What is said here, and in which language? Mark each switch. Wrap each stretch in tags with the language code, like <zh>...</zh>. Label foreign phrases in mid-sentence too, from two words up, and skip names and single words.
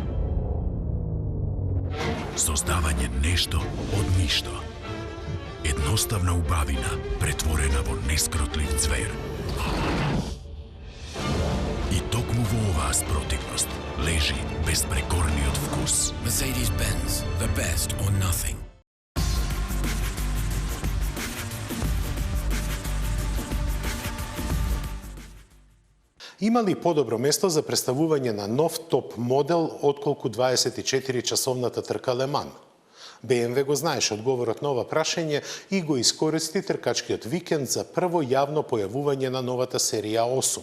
<mk>Создавање нешто од ништо. Едноставна убавина претворена во нескротлив цвер. И токму во оваа спротивност лежи безпрекорниот вкус.</mk> <en>Mercedes-Benz, the best or nothing.</en> <mk>Има ли подобро место за представување на нов топ модел отколку 24-часовната трка Ле Ман? BMW го знаеше одговорот на ова прашање и го искористи тркачкиот викенд за прво јавно појавување на новата серија 8.</mk>